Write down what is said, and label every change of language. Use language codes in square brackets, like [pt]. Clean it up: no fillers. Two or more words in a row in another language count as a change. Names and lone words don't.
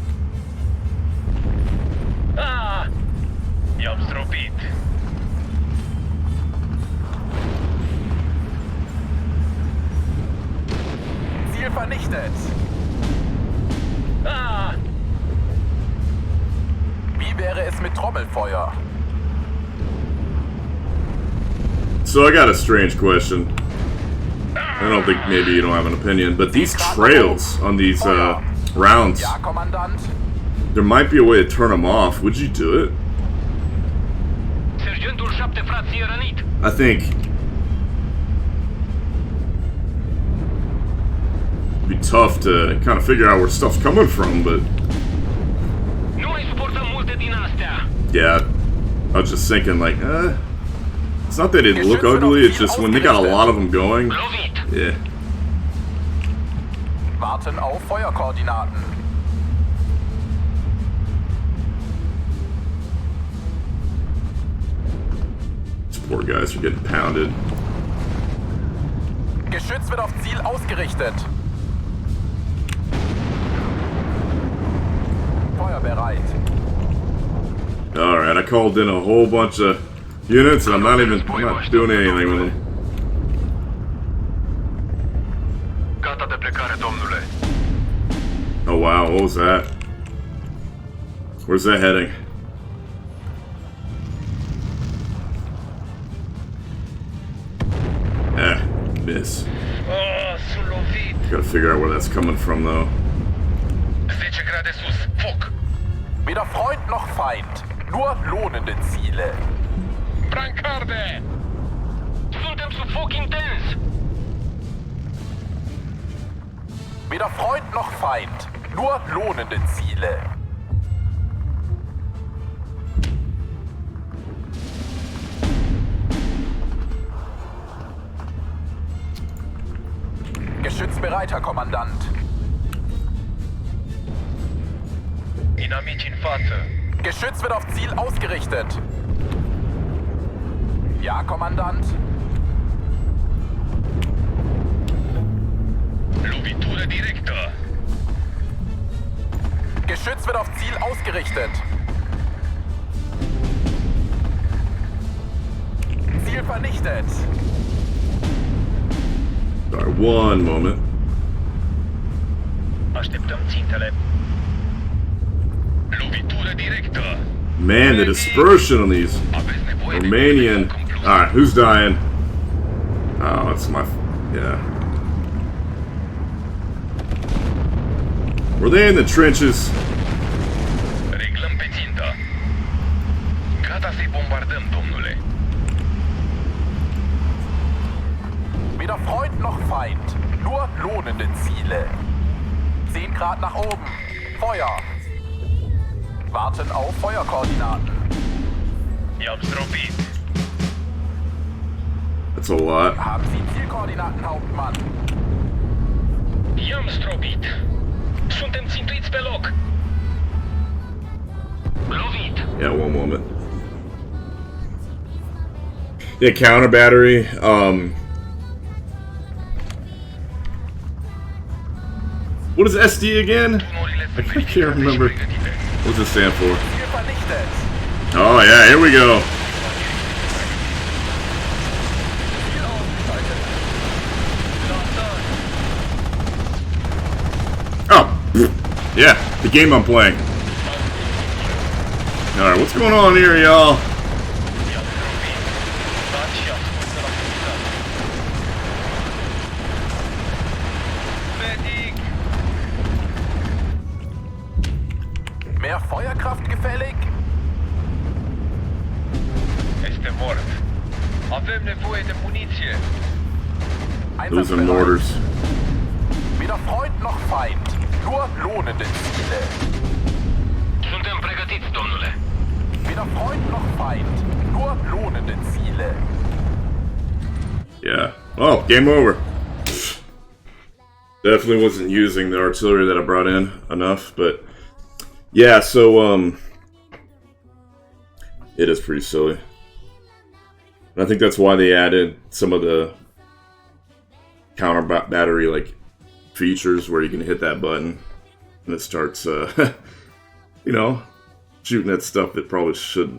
[ro] Ah! I-am zdrobit. [de] Ziel vernichtet. Ah! Wie wäre es mit Trommelfeuer? [en] So I got a strange question. I don't think maybe you don't have an opinion, but these trails on these rounds, [de] Ja, Kommandant. [en] there might be a way to turn them off. Would you do it? [ro] Sergentul 7 frații e rănit. [en] I think it'd be tough to kind of figure out where stuff's coming from, but [ro] Nu mai suportăm multe din astea. [en] yeah, I was just thinking like, it's not that it look ugly, it's just when they got a lot of them going, [ro] Lovit. [en] yeah. [de] Warten auf Feuerkoordinaten. [en] These poor guys are getting pounded. [de] Geschütz wird auf Ziel ausgerichtet. Feuer bereit. [en] Alright, I called in a whole bunch of units and I'm not doing anything with them. [ro] Gata de plecare, domnule. [en] Oh wow, what was that? Where's that heading? Miss. [ro] Oh, sunt lovit. [en] Gotta figure out where that's coming from though. [ro] 10 grade sus. Foc. [de] Weder Freund noch Feind. Nur lohnende Ziele. [ro] Brancarde! Suntem sub foc intens. [de] Weder Freund noch Feind. Nur lohnende Ziele. Geschütz bereit, Herr Kommandant. [ro] Inamici în față. [de] Geschütz wird auf Ziel ausgerichtet. Ja, Kommandant. [ro] Lovitură directă. [de] Geschütz wird auf Ziel ausgerichtet. Ziel vernichtet. [en] Sorry, one moment. [ro] Așteptăm țintele. Lovitură directă. [en] Man, the dispersion on these [ro] Aveți nevoie de [en] Romanian. [ro] foc în plus. [en] Alright, who's dying? Oh, it's my. Yeah. Were they in the trenches? [ro] Reglăm pe țintă. Gata să-i bombardăm, domnule. [de] Weder Freund noch Feind. Nur lohnende Ziele. 10 Grad nach oben. Feuer. Warten auf Feuerkoordinaten. [ro] I-am zdrobit. [en] That's a lot. [de] Haben Sie Zielkoordinaten, Hauptmann? [ro] I-am zdrobit. Suntem țintuiți pe loc. Lovit. [en] Yeah, one moment. Yeah, counter battery. What is SD again? [ro] Tunurile [en] I [ro] sunt [en] can't [ro] verificate și [en] remember. [ro] pregătite. [en] What does it stand for? [de] Ziel vernichtet. [en] Oh yeah, here we go. [de] Ziel ausgeschaltet. [en] Oh, yeah, the game I'm playing. Alright, what's going on here, y'all? Medic! [de] Mehr Feuerkraft gefällig? [ro] Este mort. Avem nevoie de muniție. [en] Those are mortars. [de] Weder Freund noch Feind. Nur lohnende Ziele. [ro] Suntem pregătiți, domnule. [de] Weder Freund noch Feind. Nur lohnende Ziele. [en] Yeah. Oh, game over. Definitely wasn't using the artillery that I brought in enough, but yeah, so it is pretty silly. And I think that's why they added some of the counter battery like features where you can hit that button and it starts you know, shooting at stuff that probably shouldn't.